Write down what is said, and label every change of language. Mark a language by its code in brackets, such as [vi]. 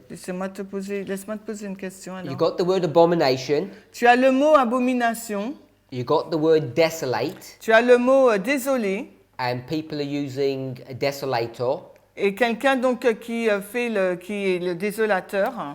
[fr] Laisse-moi te poser une question alors. [en] You got the word abomination, [fr] Tu as le mot abomination, [en] you got the word desolate, [fr] tu as le mot désolé, [en] and people are using a desolator. [fr] et quelqu'un donc qui est le désolateur.